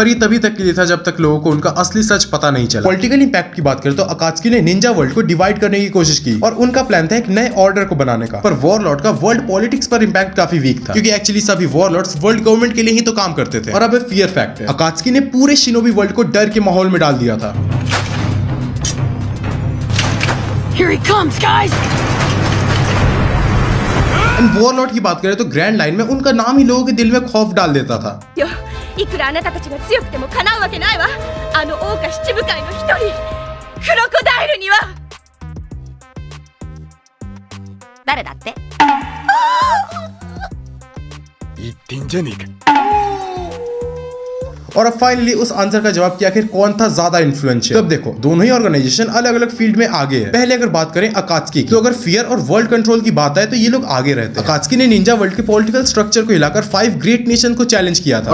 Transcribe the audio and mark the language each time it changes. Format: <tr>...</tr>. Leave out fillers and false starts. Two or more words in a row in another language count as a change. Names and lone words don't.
<hi>पर ये तभी तक के लिए था जब तक लोगों को उनका असली सच पता नहीं चला।</hi> <en>political impact</en> <hi>की बात करें तो अकात्सुकी ने</hi> <en>ninja world</en> <hi>को डिवाइड करने की कोशिश की और उनका प्लान था एक नए ऑर्डर को बनाने का। पर वॉरलॉर्ड का</hi> <en>world politics</en> <hi>पर इंपैक्ट काफी वीक था, क्योंकि एक्चुअली सभी वॉरलॉर्ड्स वर्ल्ड गवर्नमेंट के लिए ही तो काम करते थे। और अब</hi> <en>fear fact</en> <hi>है, अकात्सुकी ने पूरे शिनोबी वर्ल्ड को डर के माहौल में डाल दिया था।</hi> <en>Here he comes, guys!</en> <hi>वॉरलॉर्ड की बात करें तो ग्रैंड लाइन में उनका नाम ही लोगों के दिल में खौफ डाल देता था।</hi> <ja>いくらあなたたちが強くてもかなうわけないわ。あの桜花七部会の一人クロコダイルには。誰だって？言ってんじゃねえか。</ja> <hi>और अब फाइनली उस आंसर का जवाब कि आखिर कौन था ज्यादा इन्फ्लुएंशियल। तब देखो दोनों ही ऑर्गेनाइजेशन अलग अलग फील्ड में आगे है। पहले अगर बात करें अकात्सुकी की, तो अगर फियर और</hi> <en>world control</en> <hi>की बात आए तो ये लोग आगे रहते हैं। अकात्सुकी ने</hi> <en>ninja world</en> <hi>के</hi> <en>political structure</en> <hi>को हिलाकर 5</hi> <en>great nation</en> <hi>को चैलेंज किया था।</hi>